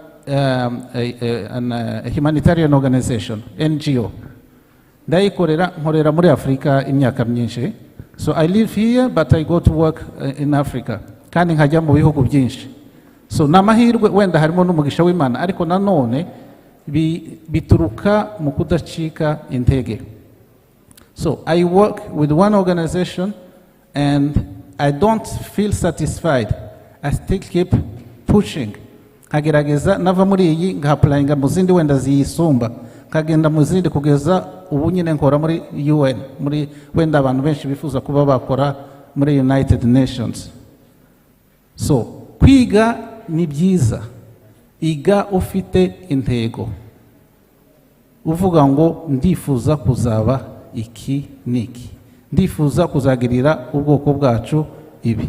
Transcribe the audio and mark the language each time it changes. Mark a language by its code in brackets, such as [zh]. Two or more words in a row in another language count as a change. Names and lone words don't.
[en] humanitarian organization NGO [rw] nkorera muri Afrika imyaka myinshi [en] so I live here but I go to work in Africa [rw] kandi nkajya mu bihugu byinshi so namahirwe wenda harimo n'umugisha w'Imana ariko nanone bituruka mu kudacika intege. [en] So I work with one organization and I don't feel satisfied. I still keep pushing. [rw] Nkagerageza nava muri iyi ngahapurayinga mu zindi wenda ziyisumba, nkagenda mu zindi kugeza ubu nyine nkora muri UN, muri wenda abantu benshi bifuza kuba bakora muri United Nations. So kwiga ni byiza, iga ufite intego, uvuga ngo ndifuza kuzaba iki niki, ndifuza kuzagirira ubwoko bwacu ibi.